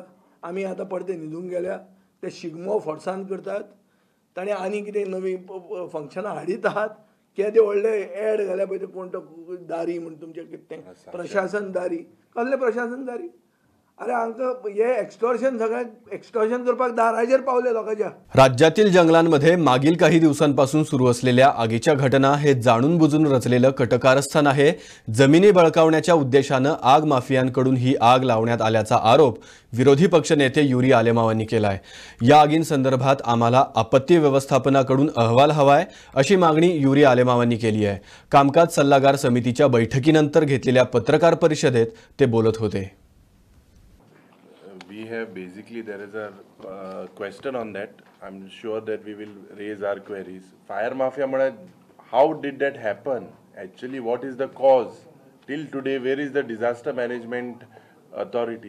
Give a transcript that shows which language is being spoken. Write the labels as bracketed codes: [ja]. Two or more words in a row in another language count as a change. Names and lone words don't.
[kok] आमी आतां परते न्हिदूंक गेल्या, ते शिगमो फोर्सान करतात. ताणें आनी कितें नवीं फंक्शनां हाडीत आहात. केदे व्हडले एड घाल्या पळय ते कोण तो दारी म्हण तुमचें कितें तें प्रशासन दारी. कसलें प्रशासन दारी? अरे हांकां हे एक्स्टॉर्शन सगळ्यांक एक्स्टॉर्शन करपाक दाराचेर पावले लोकांच्या. [mr] राज्यातील जंगलांमध्ये मागील काही दिवसांपासून सुरू असलेल्या आगीच्या घटना हे जाणून बुजून रचलेलं कटकारस्थान आहे. जमिनी बळकावण्याच्या उद्देशानं आग माफियांकडून ही आग लावण्यात आल्याचा आरोप विरोधी पक्षनेते युरी आलेमावांनी केलाय. या आगींसंदर्भात आम्हाला आपत्ती व्यवस्थापनाकडून अहवाल हवाय अशी मागणी युरी आलेमावांनी केली आहे. कामकाज सल्लागार समितीच्या बैठकीनंतर घेतलेल्या पत्रकार परिषदेत ते बोलत होते. [en] We have basically, there is a question on that. I'm sure that we will raise our queries. Fire mafia, how did that happen? Actually, what is the cause? Till today, where is the disaster management authority?